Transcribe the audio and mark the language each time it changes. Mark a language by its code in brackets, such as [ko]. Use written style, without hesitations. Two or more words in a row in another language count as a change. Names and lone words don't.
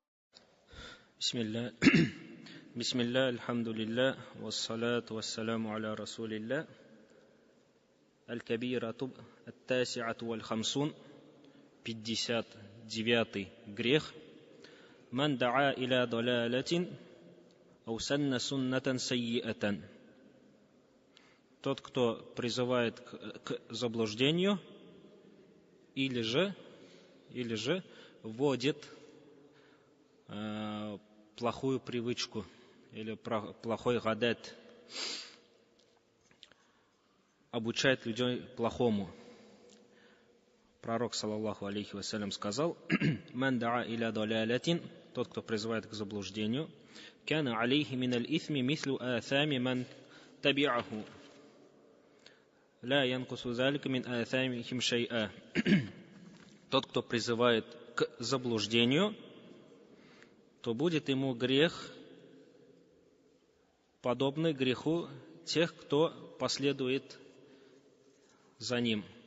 [ar] بسم الله الحمد لله والصلاة والسلام على رسول الله. الكبيرة التاسعة والخمسون 59 грех. من دعا إلى ضلالة أو سن سنة سيئة. [ru] Тот, кто призывает к заблуждению или же вводит плохую привычку или плохой гадет, обучает людей плохому. Пророк, [ar] صلى الله عليه وسلم, [ru] сказал: [ar] «من دعا إلى ضلالة», [ru] тот, кто призывает к заблуждению, [ar] «كان عليه من الإثم مثل آثام من تبعه لا ينقص ذلك من آثامهم شيئا». [ru] Тот, кто призывает к заблуждению, то будет ему грех, подобный греху тех, кто последует за ним.